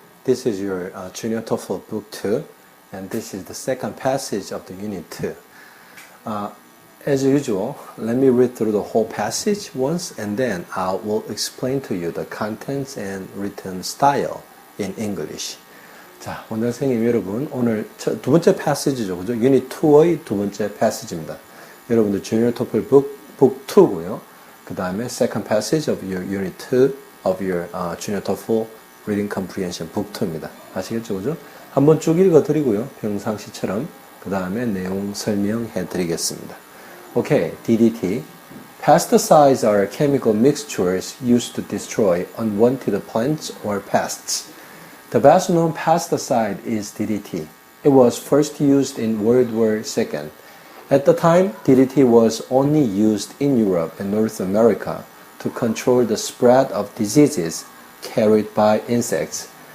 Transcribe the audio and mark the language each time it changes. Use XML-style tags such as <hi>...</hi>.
<en>This is your Junior TOEFL Book 2 and this is the second passage of the Unit 2. As usual, let me read through the whole passage once and then I will explain to you the contents and written style in English.</en> <ko>자, 원장선생님 여러분, 오늘 두 번째 패시지죠, 그죠? 유닛 2의 두 번째 패시지입니다. 여러분들 Junior TOEFL Book 2고요. 그 다음에</ko> <en>second passage of your unit 2 of your Junior TOEFL Reading Comprehension Book 2입니다.</en> <ko>아시겠죠, 그죠? 한번 쭉 읽어드리고요. 평상시처럼 그 다음에 내용 설명해 드리겠습니다.</ko> <en>Okay, DDT. Pesticides are chemical mixtures used to destroy unwanted plants or pests. The best known pesticide is DDT. It was first used in World War II. At the time, DDT was only used in Europe and North America to control the spread of diseases carried by insects.</en>